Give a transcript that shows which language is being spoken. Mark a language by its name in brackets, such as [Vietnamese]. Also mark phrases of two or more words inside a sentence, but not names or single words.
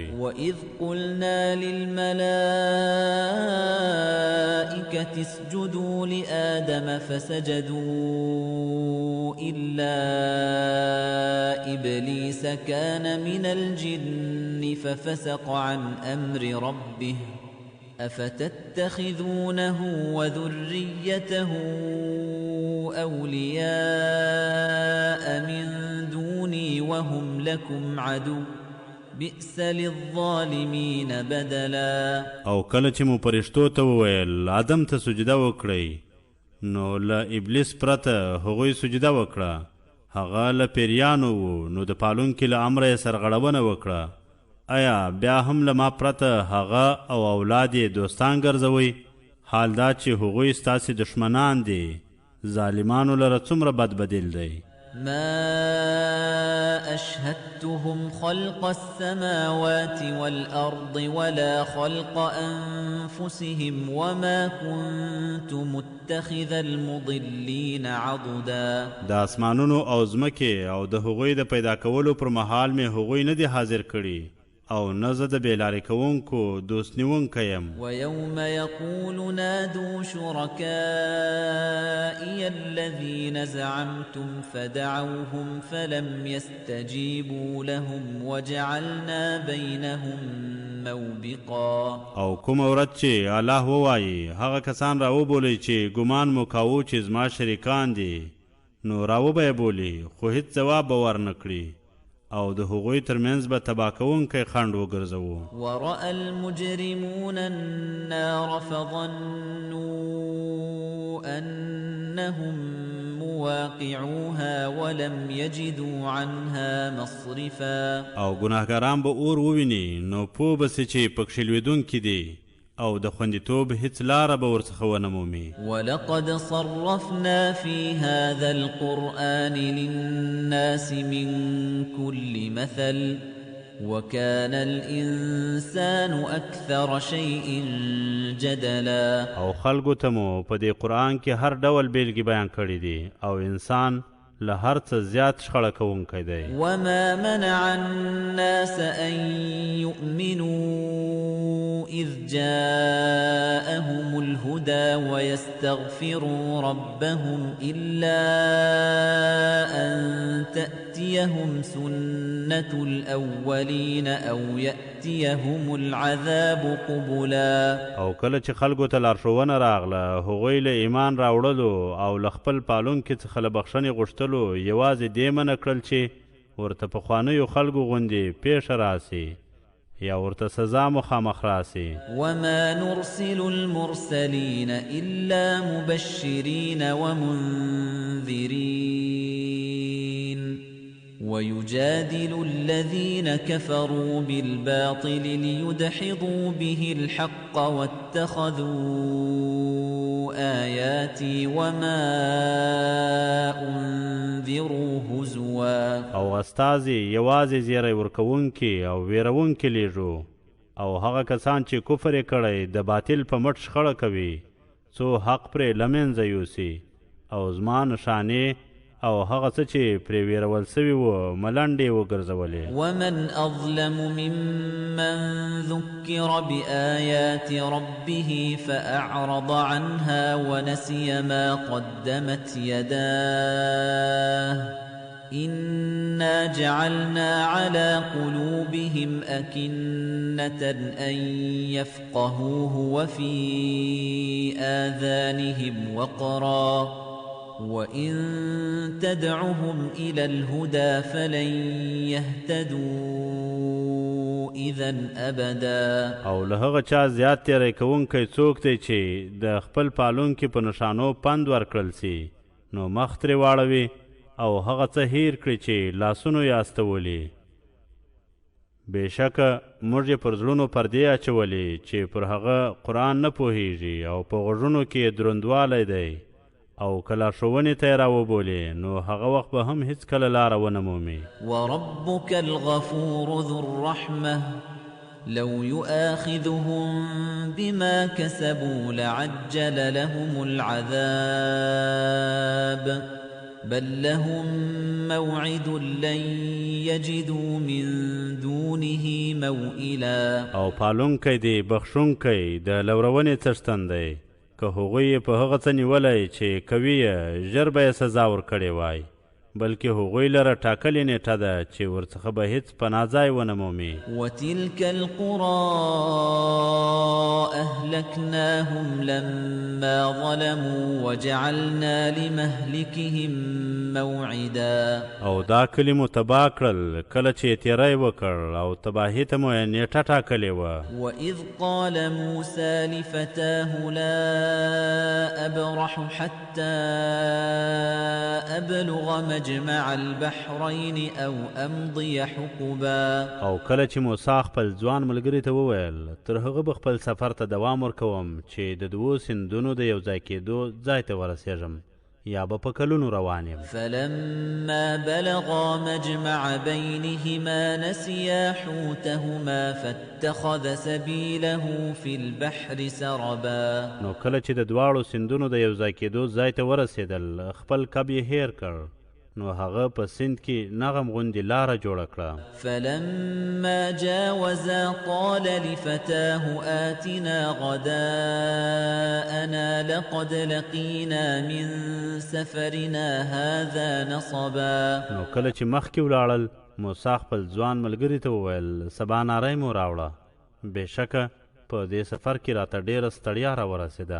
[Arabic] وَإِذْ قُلْنَا لِلْمَلَائِكَةِ اسْجُدُوا لِآدَمَ فَسَجَدُوا إِلَّا إِبْلِيسَ كَانَ مِنَ الْجِنِّ فَفَسَقَ عَنْ أَمْرِ رَبِّهِ أَفَتَتَّخِذُونَهُ وَذُرِّيَّتَهُ أَوْلِيَاءَ مِنْ دُونِي وَهُمْ لَكُمْ عَدُوٌّ بئس للظالمین بدلا. [Pashto] او کله چې مو پرشتو ته وویل آدم ته سجده وکړئ نو له ابلیس پرته هغوی سجده وکړه هغه له پیریانو و نو د پالونکي له امره یې سرغړونه وکړه آیا بیا هم له ما پرته هغه او اولاد یې دوستان ګرځوئ حال دا چې هغوی ستاسې دشمنان دي ظالمانو لره څومره بد بدیل دی. [Arabic] ما أشهدتهم خلق السماوات والأرض ولا خلق أنفسهم وما كنت متخذ المضلين عضدا. [Pashto] د اسمانونو او ځمکې او د هغوی د پیدا کولو پر مهال مې هغوی نه دي حاضر کړي او نه زه د بېلارې کوونکو دوست نیونکی یم. [Arabic] ویوم یقول نادوا شرکائي الذین زعمتم فدعوهم فلم يستجيبوا لهم وجعلنا بینهم موبقا. [Pashto] او کوم ورځ چې الله ووایي هغه کسان راوبولئ چې ګمان مو کاوه چې زما شریکان دي نو راوبه یې بولي خو هیڅ ځواب به ورنه کړي او د هغوی ترمنځ به تباه کوونکی خنډ وګرځوو. [Arabic] ورأى المجرمون النار فظنوا أنهم مواقعوها ولم يجدوا عنها مصرفا. [Pashto] او ګناهګاران به اور وویني نو پوه به سي چې پکښې لوېدونکي دي او د خوندیتوب هیڅ لاره به ورڅخه ونه مومي. [Arabic] ولقد صرفنا في هذا القرآن للناس من كل مثل وكان الإنسان أكثر شيء جدلا. [Pashto] او خلقو ته مو په دې قرآن کې هر ډول بیلګې بیان کړي دي او انسان له هر څه زیات شخړه کوونکی دی. [Arabic] وما منع الناس أن يؤمنوا إذ جاءهم الهدى ويستغفروا ربهم إلا أن تأتيهم سنة الأولين أو يأتيهم العذاب قبلا. [Pashto] او کله چې خلکو ته لارښوونه راغله هغوی له ایمان راوړلو او له خپل پالونکي څخه له بخښنې غوښتلو یوازې دې منع کړل چې ورته پخوانیو خلکو غوندې پیښه راسي یا ورته سزا مخامخ راسي. [Arabic] وما نرسل المرسلين إلا مبشرين ومنذرين ويجادل الذين كفروا بالباطل ليدحضوا به الحق واتخذوا آياتي وما أنذروا هزوا. [Pashto] او استازي یوازې زیری ورکوونکي او ویرونکي لیږو او هغه کسان چې کفر یې کړی د باطل په مټ شخړه کوي څو حق پرې له منځه یوسي او زما نښانې او هغه څه چې پرې ویرول سوي وو ملنډې وګرځولې. [Arabic] ومن أظلم ممن ذكر بآيات ربه فأعرض عنها ونسي ما قدمت يداه إنا جعلنا على قلوبهم أكنة أن يفقهوه وفي آذانهم وقرا وَإِن تَدْعُهُمْ إِلَى الْهُدَى فَلَن يَهْتَدُوا إِذًا أَبَدًا. [Pashto] او له هغه چا زیات تیری کوونکی څوک دی چې د خپل پالونکي په نښانو پند ورکړل سي نو مخ ترې واړوي او هغه څه هیر کړي چې لاسونو یې استولي بېشکه موږ یې پر زړونو پردې اچولې چې پر هغه قرآن نه پوهیږي او په غوږونو کې دروندوالی دی او که لارښوونې ته یې راوبولې نو هغه وخت به هم هېڅکله لاره ونه مومي. [Arabic] وربك الغفور ذو الرحمة لو يؤاخذهم بما كسبوا لعجل لهم العذاب بل لهم موعد لن يجدوا من دونه موئلا. [Pashto] او پالونکی دی بخښونکی د لورونې څښتن دی که هغوی په هغه څه نیولی چې کوي یې ژر به یې سزا ورکړې وای بلکې هغوی لره ټاکلې نیټه ده چې ورڅخه به هیڅ پناه ځای ونه مومي. [Arabic] وتلك القرى أهلكناهم لما ظلموا وجعلنا لمهلكهم موعدا. [Pashto] او دا کلي مو تباه کړل کله چې یې تیری وکړ او تباهي ته مو یې نیټه ټاکلې وه. [Arabic] وإذ قال موسى لفتاه لا أبرح حتى أبلغ مجمع البحرين أو أمضي حقبا. [Pashto] او کله چې موسی خپل ځوان ملګري ته وویل تر هغه به خپل سفر ته دوام ورکوم چې د دوو سیندونو د یو ځای کېدو ځای ته ورسېږم یا به په کلونو روان یم. [Arabic] فلما بلغا مجمع بينهما نسيا حوتهما فاتخذ سبيله في البحر سربا. [Pashto] نو کله چې د دواړو سیندونو د یو ځای کېدو ځای ته ورسېدل خپل کب یې هیر کړ نو هغه په سیند کې نغم غوندې لاره جوړه کړه. [Arabic] فلما جاوزا قال لفتاه آتنا غداءنا لقد لقينا من سفرنا هذا نصبا. [Pashto] نو کله چې مخکې ولاړل موسی خپل ځوان ملګري ته وویل سباناری مو راوړه بېشکه په دې سفر کې راته ډېره ستړیا راورسېده.